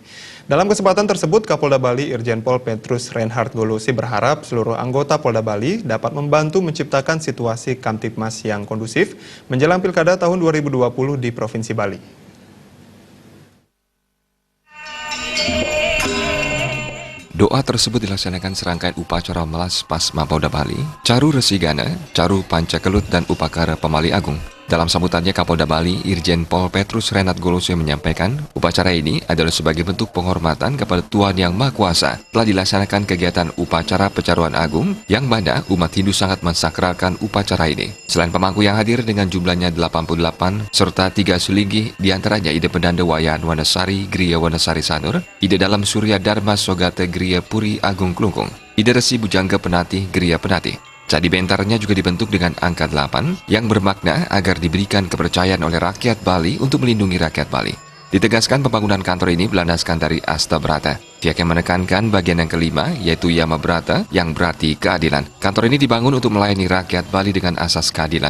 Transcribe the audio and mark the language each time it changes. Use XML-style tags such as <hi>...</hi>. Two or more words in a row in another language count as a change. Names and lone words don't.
<id>Dalam kesempatan tersebut, Kapolda Bali Irjen Pol Petrus Reinhard Golusi berharap seluruh anggota Polda Bali dapat membantu menciptakan situasi Kamtipmas yang kondusif menjelang pilkada tahun 2020 di Provinsi Bali. Doa tersebut dilaksanakan serangkaian upacara melas Pasma Polda Bali, Caru Resigana, Caru Pancakelut, dan Upakara Pemali Agung. Dalam sambutannya, Kapolda Bali, Irjen Pol Petrus Reinhard Golusi menyampaikan, upacara ini adalah sebagai bentuk penghormatan kepada Tuhan Yang Maha Kuasa. Telah dilaksanakan kegiatan upacara Pecaruan Agung, yang mana umat Hindu sangat mensakralkan upacara ini. Selain pemangku yang hadir dengan jumlahnya 88, serta 3 sulinggi, diantaranya Ide Pendanda Wayan Wanasari Griya Wanasari Sanur, Ide Dalam Surya Dharma Sogate Griya Puri Agung Klungkung, Ide Resi Bujangga Penati Griya Penati. Candi bentarnya juga dibentuk dengan angka 8 yang bermakna agar diberikan kepercayaan oleh rakyat Bali untuk melindungi rakyat Bali. Ditegaskan pembangunan kantor ini berlandaskan dari Asta Brata. Pihaknya menekankan bagian yang kelima, yaitu Yama Brata, yang berarti keadilan. Kantor ini dibangun untuk melayani rakyat Bali dengan asas keadilan.</id>